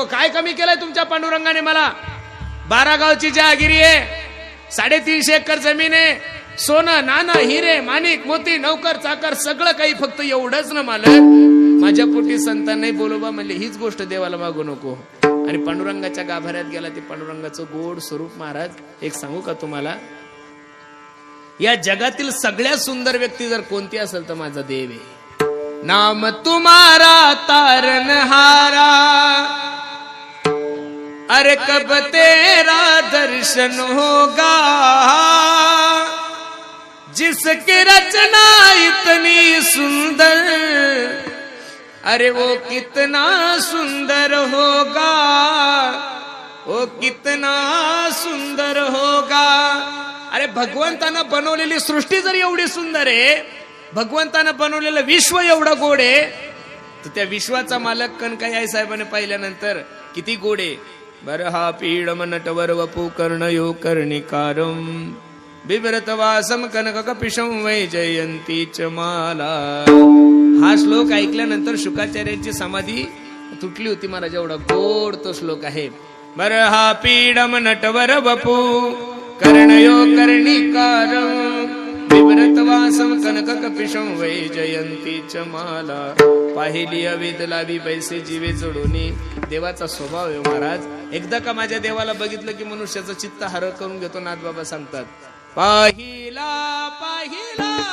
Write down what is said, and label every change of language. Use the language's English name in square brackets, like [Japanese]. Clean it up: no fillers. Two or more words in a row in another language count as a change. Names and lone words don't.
[Marathi] काय कमी केलंय तुमच्या पांडुरंगाने? मला 12 गावची जहागिरी आहे, 350 एकर जमीन आहे, सोनं नाणं हिरे माणिक मोती नौकर चाकर सगळं काही, फक्त एवढंच ना मालक? माझ्या पोटी संतान नाही. बोलोबा म्हणले, हीच गोष्ट देवाला मागू नको. आणि पांडुरंगाच्या गाभाऱ्यात गेला. ते पांडुरंगाचं गोड स्वरूप. महाराज एक सांगू का तुम्हाला? या जगातील सगळ्यात सुंदर व्यक्ती जर कोणती असेल तर माझा देव आहे. [Hindi] नाम तुम्हारा तारनहारा, अरे कब तेरा दर्शन होगा, जिसकी रचना इतनी सुंदर, अरे वो कितना सुंदर होगा, वो कितना सुंदर होगा. [Marathi] अरे भगवंतानं बनवलेली सृष्टी जर एवढी सुंदर आहे, भगवंतानं बनवलेलं विश्व एवढं गोड आहे, तर त्या विश्वाचा मालक कनकाई साहेबांनी पाहिल्यानंतर किती गोड आहे. [Sanskrit] बरहा पीडम नटवर वपू कर्णयो कर्णिकारम बिभ्रत वासम कनक कपिशं वै जयंती च माला. [Marathi] हा श्लोक ऐकल्यानंतर शुकाचार्यांची समाधी तुटली होती महाराज. एवढा गोड तो श्लोक आहे. [Sanskrit] बरहा पीडम नटवर वपू कर्णयो कर्णिकारम बिभ्रत वासम कनक कपिशं वै जयंती च माला. [Marathi] पाहिली अविदलावी पैसे जीवे जोडूनी. देवाचा स्वभाव आहे महाराज. एकदा का माझ्या देवाला बघितलं की मनुष्याचं चित्त हर करून घेतो. नाथबाबा सांगतात, पाहिला पाहिला